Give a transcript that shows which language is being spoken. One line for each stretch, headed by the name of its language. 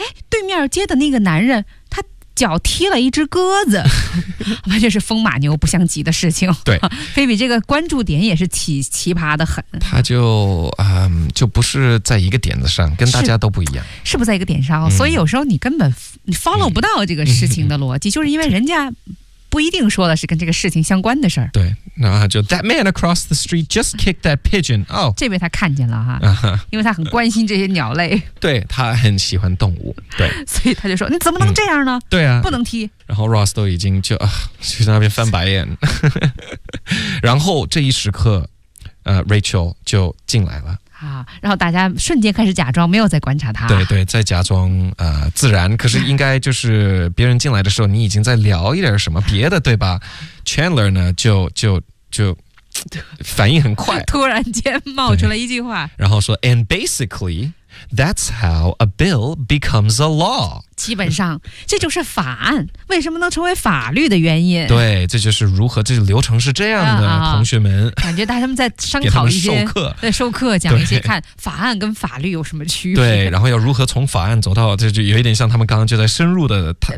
Chinese: 对面街的那个男人他脚踢了一只鸽子，完全是风马牛不相及的事情。对， Phoebe 这个关注点也是奇葩的很，他就不是在一个点子上，跟大家都不一样，是不在一个点上、所以有时候你根本你 follow 不到这个事情的逻辑、就是因为人家不一定说的是跟这个事情相关的事儿。对，然后就
English: That man across the street just kicked that pigeon、
Chinese: 这被他看见了哈、因为他很关心这些鸟类，对，他很喜欢动物，对，所以他就说你怎么能这样呢、对啊，不能踢，然后 Ross 都已经就去那边翻白眼然后这一时刻Rachel 就进来了啊，然后大家瞬间开始假装没有在观察他，对对，在假装自然，可是应该就是别人进来的时候你已经在聊一点什么别的，对吧？ Chandler 呢就反应很快，突然间冒出了一句话，然后说
English: And basically that's how a bill becomes a law，
Chinese: 基本上这就是法案为什么能成为法律的原因，对，这就是如何这流程是这样的、同学们感觉大家在商讨一些授课讲一些看法案跟法律有什么区别，对，然后要如何从法案走到这就有一点像他们刚刚就在深入 的